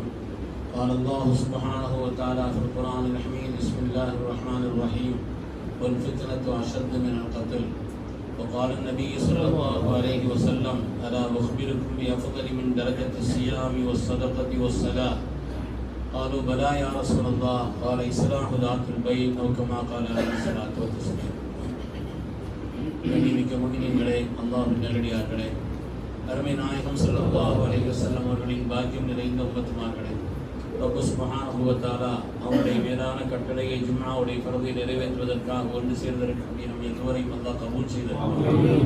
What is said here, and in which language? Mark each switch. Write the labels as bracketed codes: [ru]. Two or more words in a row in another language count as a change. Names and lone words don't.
[ar] قال الله سبحانه وتعالى في القرآن الحميد بسم الله الرحمن الرحيم والفتنة أشد من القتل. وقال النبي صلى الله عليه وسلم ألا أخبركم بأفضل من درجة الصيام والصدقة والصلاة قالوا بلى يا رسول الله قال إصلاح ذات البين أو كما قال عليه الصلاة والسلام. [ta] கண்ணியமிக்க முஃமினீன்களே, அல்லாஹ்வின் நல்லடியார்களே, அருமை நாயகம் [ar] صلى الله عليه وسلم [ta] அவர்களின் பாக்கியம் நிறைந்த உம்மத்துமார்களே, ரப்பு [ar] سبحانه وتعالى [ta] அவருடைய மேலான கட்டளையை ஜும்ஆவுடைய ஃபர்தை நிறைவேற்றுவதற்காக ஒன்று சேர்ந்திருக்கக்கூடிய நம் எல்லோரையும் அல்லாஹ் கபூல் செய்தார்.